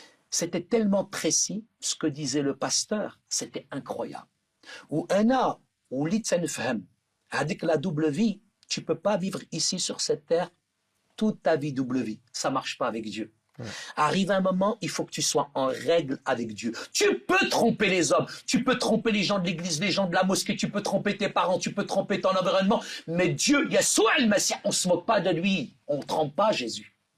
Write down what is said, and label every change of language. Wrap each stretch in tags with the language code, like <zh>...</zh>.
<fr>C'était tellement précis ce que disait le pasteur, c'était incroyable.</fr> <ar>وانا وليت نفهم هذيك</ar> <fr>la double vie. Tu ne peux pas vivre ici sur cette terre toute ta vie double vie. Ça ne marche pas avec Dieu. Ouais. Arrive un moment, il faut que tu sois en règle avec Dieu. Tu peux tromper les hommes, tu peux tromper les gens de l'église, les gens de la mosquée, tu peux tromper tes parents, tu peux tromper ton environnement. Mais Dieu, Yassoua al-Masih, on ne se moque pas de lui. On ne trompe pas Jésus.</fr>